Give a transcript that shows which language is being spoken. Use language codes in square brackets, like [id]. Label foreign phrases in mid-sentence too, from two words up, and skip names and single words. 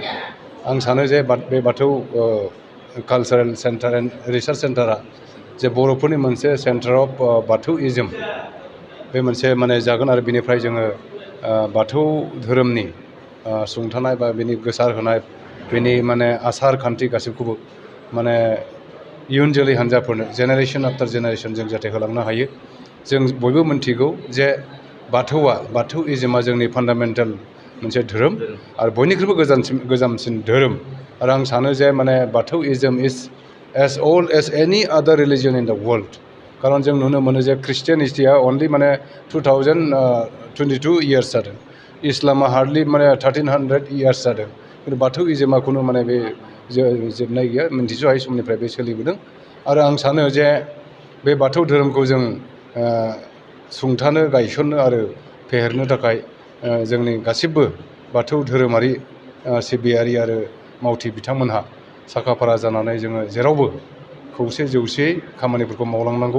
[brx] आं सानो जे बे बाथौ कालचारेल सेन्टार एन्ड रिसार्च सेन्टारा जे बर'फोरनि मोनसे सेन्टार अफ बाथौइज्म बे मोनसे माने जागोन आरो बिनिफ्राय जोङो बाथौ धोरोमनि सुंथानाय बा बिनि गोसार होनाय बिनि माने आसार खान्थि गासैखौबो माने इयुन जोलै हान्जाफोरनो [en] generation after generation [brx] जों जाहाथे होलांनो हायो। जों बयबो मिन्थिगौ जे बाथौइज्मआ जोंनि फान्डामेन्टेल मोनसे धोरोम आरो बयनिख्रुइबो गोजामसिन धोरोम। आरो आं सानो जे माने [en] Bathouism is as old as any other religion in the world. [brx] खारन जों नुनो मोनो जे ख्रिस्टियानिटिया अनलि माने 2022 इयार्स जादों, इस्लामा हार्डलि माने 1300 इयार्स जादों, खिन्थु बाथौइज्मआ खुनु माने बे जोबनाय गैया, मिन्थिस'हायै समनिफ्राय बे सोलिबोदों। आरो आं सानो जे बे बाथौ धोरोमखौ जों सुंथानो गायसननो आरो फेहेरनो थाखाय जोंनि गासिबो बाथौ धोरोमारि सिबियारि आरो मावथि बिथांमोनहा साखाफारा जानानै जोङो जेरावबो खौसे जौसेयै खामानिफोरखौ मावलांनांगौ।